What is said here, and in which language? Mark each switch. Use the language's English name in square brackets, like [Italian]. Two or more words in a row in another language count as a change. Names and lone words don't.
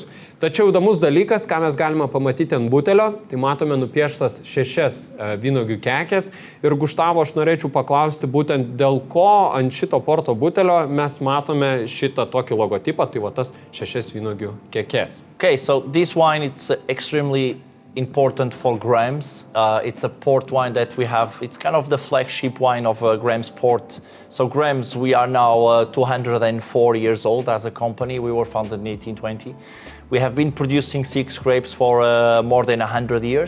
[Lithuanian] Tačiau įdomus dalykas, ką mes galime pamatyti ant butelio, tai matome nupieštas 6 vynuogių kekės. Ir Guštavo, aš norėčiau paklausti būtent dėl ko ant šito porto butelio mes matome šitą tokį logotipą, tai va tas 6 vynuogių kekės. [English] Okay, so this wine, it's extremely important for Grams. It's a port wine that we have. It's kind of the flagship wine of Grams Port. So Grams, we are now 204 years old as a company. We were founded in 1820. We have been producing 6 grapes for more than 100 years.